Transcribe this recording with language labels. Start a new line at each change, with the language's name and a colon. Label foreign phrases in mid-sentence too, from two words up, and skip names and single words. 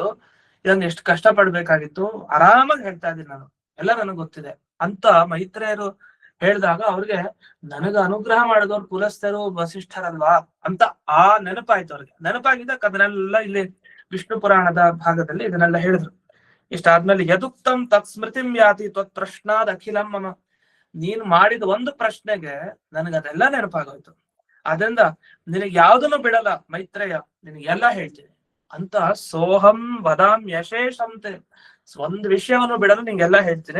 Kannada: ಇದನ್ನ ಎಷ್ಟು ಕಷ್ಟ ಪಡ್ಬೇಕಾಗಿತ್ತು, ಆರಾಮಾಗಿ ಹೇಳ್ತಾ ಇದ್ದೀನಿ ನಾನು, ಎಲ್ಲ ನನಗ್ ಗೊತ್ತಿದೆ ಅಂತ ಮೈತ್ರೇಯರು ಹೇಳಿದಾಗ ಅವ್ರಿಗೆ ನನಗ ಅನುಗ್ರಹ ಮಾಡಿದವ್ರು ಪುಲಸ್ತ್ಯರು ವಸಿಷ್ಠರಲ್ವಾ ಅಂತ ಆ ನೆನಪಾಯ್ತು ಅವ್ರಿಗೆ. ನೆನಪಾಗಿದ್ದಕ್ಕೆ ಅದನ್ನೆಲ್ಲ ಇಲ್ಲಿ ವಿಷ್ಣು ಪುರಾಣದ ಭಾಗದಲ್ಲಿ ಇದನ್ನೆಲ್ಲ ಹೇಳಿದ್ರು.
Sanskrit: ಇಷ್ಟಾದ್ಮೇಲೆ ಯದುಕ್ತಂ ತತ್ ಸ್ಮೃತಿಂ ಯಾತಿ ತ್ವತ್ ಪ್ರಶ್ನಾದ್ ಅಖಿಲಂ ಮಮ.
Kannada: ನೀನ್ ಮಾಡಿದ ಒಂದು ಪ್ರಶ್ನೆಗೆ ನನಗದೆಲ್ಲ ನೆನಪಾಗೋಯ್ತು. ಅದರಿಂದ ನಿನಗೆ ಯಾವ್ದನ್ನು ಬಿಡಲ್ಲ ಮೈತ್ರೇಯ, ನಿನಗೆಲ್ಲ ಹೇಳ್ತೀನಿ ಅಂತ
Sanskrit: ಸೋಹಂ ವದಾಂ ಯಶೇಷಂತೆ.
Kannada: ಒಂದ್ ವಿಷಯವನ್ನು ಬಿಡಲು ನಿಂಗೆಲ್ಲ ಹೇಳ್ತೀನಿ.